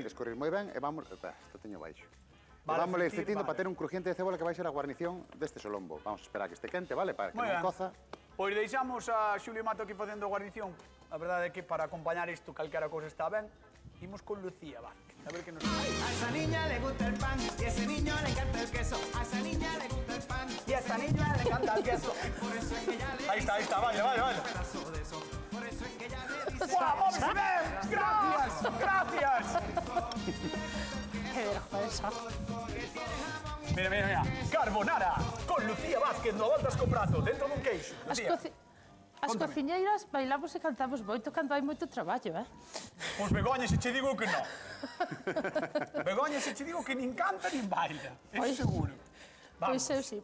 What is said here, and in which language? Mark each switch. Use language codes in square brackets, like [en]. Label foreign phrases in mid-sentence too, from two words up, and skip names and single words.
[gl] escorrer moi ben e vamos, isto teño baixo. Vala Vámola fritir, fritindo vale. para ter un crujiente de cebola que vai ser a guarnición deste solombo. Vamos a esperar que este quente, vale? Para que Moi non ben. coza. Pois deixamos a Xulio Mato aquí facendo a guarnición. A verdade é que para acompañar isto calquera cousa está ben. Imos con Lucía Vázquez. A ver que nos... [es] A esa niña le gusta el pan y a ese niño le encanta el queso. A esa niña le gusta el pan y a esa niña le encanta el queso. Por eso es que ella le [gl] Aí está, vale. [es] un pedazo de eso. Por eso es que ella le dice... ¡Guau, vamos a ver! Gracias! Que vergüenza. Mira. [gl] Carbonara con Lucía Vázquez no Voltas co Prato, dentro dun queixo. Lucía, As Contame. cociñeiras bailamos e cantamos moito cando hai moito traballo, pois Begoña se che digo que non. Begoña se che digo que nin canta nin baila. Pois- [es] Eso seguro. [gl] Pois eu sí.